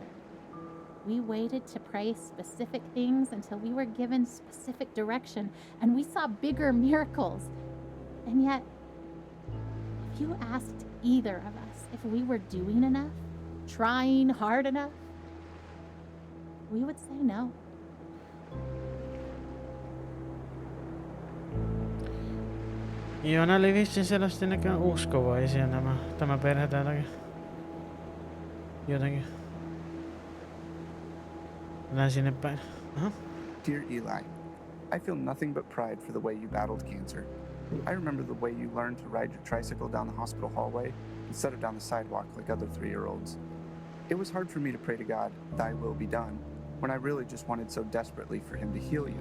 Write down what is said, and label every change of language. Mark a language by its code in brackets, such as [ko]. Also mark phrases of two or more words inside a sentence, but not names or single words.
[en] We waited to pray specific things until we were given specific direction, and we saw bigger miracles. And yet, if you asked either of us if we were doing enough, trying hard enough, we would say no. [fi] Joo, nää oli vissiin selvästi näköjään uskovaisia tämä perhe täälläkin. Jotenkin. Mennään sinne päin. Aha. [en] Dear Eli, I feel nothing but pride for the way you battled cancer. I remember the way you learned to ride your tricycle down the hospital hallway instead of down the sidewalk like other 3-year-olds. It was hard for me to pray to God, "Thy will be done," when I really just wanted so desperately for him to heal you.